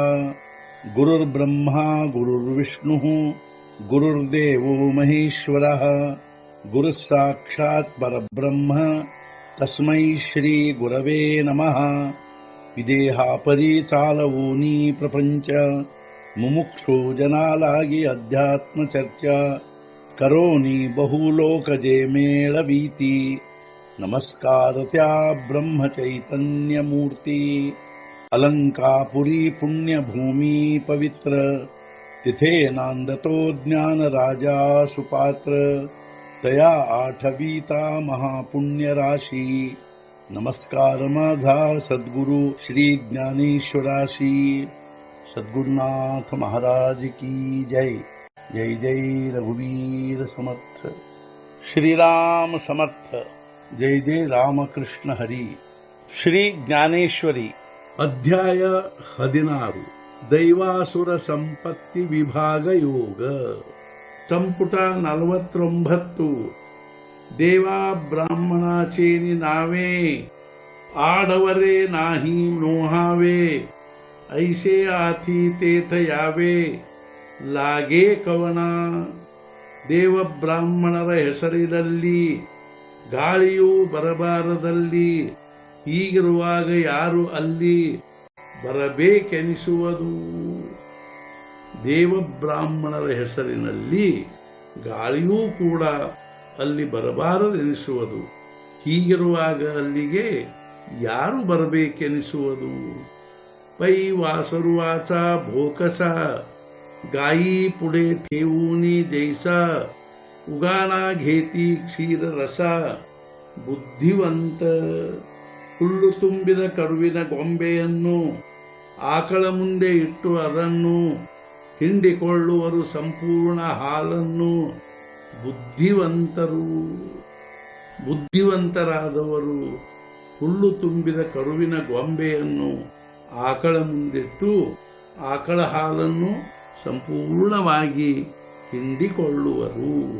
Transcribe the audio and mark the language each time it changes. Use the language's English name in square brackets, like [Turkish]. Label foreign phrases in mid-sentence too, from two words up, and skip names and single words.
[Sanskrit] गुरुर्ब्रह्मा गुरुर्विष्णुः गुरुर्देवो महेश्वरः गुरुः साक्षात् परब्रह्म तस्मै श्री गुरवे नमः। [Marathi] विदेहापरि चालवूनी प्रपंच मुमुक्षु जनालागी अध्यात्म चर्चा करोनी बहुलोकजे मेळवीती। नमस्कार त्या ब्रह्म चैतन्य मूर्ती अलंकापुरी पुण्यभूमी पवित्र तिथे नांदतो ज्ञान राजा सुपात्र तया आठवीता महापुण्य राशी। नमस्कार माझा सद्गुरु श्री ज्ञानेश्वराशी। [Hindi] सद्गुरुनाथ महाराज की जय। [Marathi] जय जय रघुवीर समर्थ। श्रीराम समर्थ। जय जय रामकृष्ण हरी। [Kannada] ಶ್ರೀ ಜ್ಞಾನೇಶ್ವರಿ ಅಧ್ಯಾಯ 16 ದೈವಾಸುರ ಸಂಪತ್ತಿ ವಿಭಾಗ ಯೋಗ ಸಂಪುಟ 49 [Marathi] देवा ब्राह्मणाचेनि नावे आडवरे नाही नोहावे ऐसे आथी तेथ यावे लागे ಕವನ। [Kannada] ದೇವ ಬ್ರಾಹ್ಮಣರ ಹೆಸರಿನಲ್ಲಿ ಗಾಳಿಯೂ ಬರಬಾರದಲ್ಲಿ ಹೀಗಿರುವಾಗ ಯಾರು ಅಲ್ಲಿ ಬರಬೇಕೆನಿಸುವುದು। ದೇವ ಬ್ರಾಹ್ಮಣರ ಹೆಸರಿನಲ್ಲಿ ಗಾಳಿಯೂ ಕೂಡ ಅಲ್ಲಿ ಬರಬಾರದೆನಿಸುವುದು, ಹೀಗಿರುವಾಗ ಅಲ್ಲಿಗೆ ಯಾರು ಬರಬೇಕೆನಿಸುವುದು। [Marathi] पै वासरुवाचा भोकसा गायी पुढे ठेवूनी जैसा उगाना घेती क्षीर रसा ಬುದ್ಧಿವಂತ। [Kannada] ಹುಲ್ಲು ತುಂಬಿದ ಕರುವಿನ ಗೊಂಬೆಯನ್ನು ಆಕಳ ಮುಂದೆ ಇಟ್ಟು ಅದನ್ನು ಹಿಂಡಿಕೊಳ್ಳುವರು ಸಂಪೂರ್ಣ ಹಾಲನ್ನು ಬುದ್ಧಿವಂತರು। ಬುದ್ಧಿವಂತರಾದವರು ಹುಲ್ಲು ತುಂಬಿದ ಕರುವಿನ ಗೊಂಬೆಯನ್ನು ಆಕಳ ಮುಂದಿಟ್ಟು ಆಕಳ ಹಾಲನ್ನು ಸಂಪೂರ್ಣವಾಗಿ ಹಿಂಡಿಕೊಳ್ಳುವರು।